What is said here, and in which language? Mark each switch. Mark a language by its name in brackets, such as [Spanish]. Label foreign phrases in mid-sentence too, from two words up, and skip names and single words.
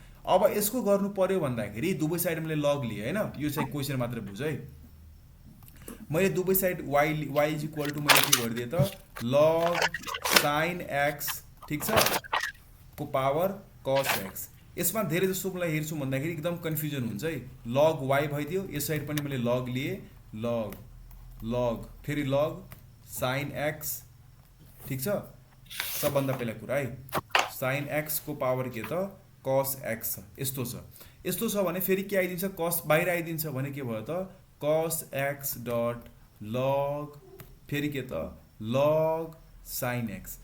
[Nepali] अब यसको गर्नु पर्यो भन्दाखेरि दुवै साइड मैले लग लिए हैन, यो चाहिँ क्वेशन मात्र बुझ है। मैले दुवै साइड y [English] is equal to [Nepali] मैले के गरिदिए त log sin x ठीक छ को पावर cos x। यसमा धेरै जसो मलाई हेर्छु भन्दाखेरि एकदम कन्फ्युजन हुन्छ है। log y भइदियो, यस साइड पनि मैले log लिए, log फेरि log sin x ठीक छ। सबभन्दा पहिला कुरा है sin x को पावर के त cos x छ। यस्तो छ भने फेरि के आइदिन्छ cos बाहिर आइदिन्छ भने के भयो त cos x डट log फेरि के त log sin x।